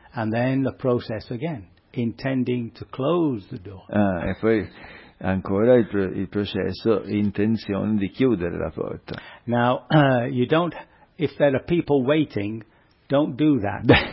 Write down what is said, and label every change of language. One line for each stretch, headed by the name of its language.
English: And then the process again. Intending to close the door.
Italian: Ah, e poi ancora il processo, intenzione di chiudere la porta.
English: Now, you don't, if there are people waiting, don't do that.